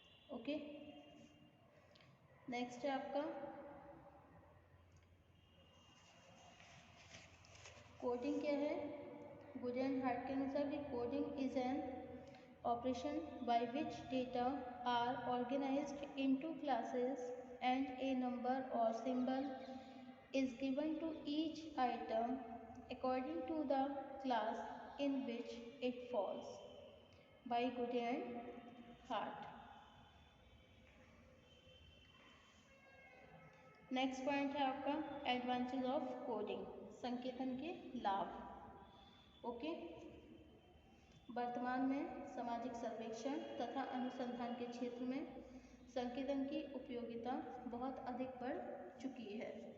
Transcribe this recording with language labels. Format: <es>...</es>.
<hi>Okay, next है आपका coding. क्या है?</hi> <en>Goody and Hart</en> <hi>के अनुसार कि</hi> <en>Coding is an operation by which data are organized into classes and a number or symbol is given to each item according to the class in which it falls by Goody and Hart.</en> <hi>Next point है आपका</hi> <en>advantage of coding,</en> <hi>संकेतन के लाभ। Okay, वर्तमान में सामाजिक सर्वेक्षण तथा अनुसंधान के क्षेत्र में संकेतन की उपयोगिता बहुत अधिक बढ़ चुकी है।</hi>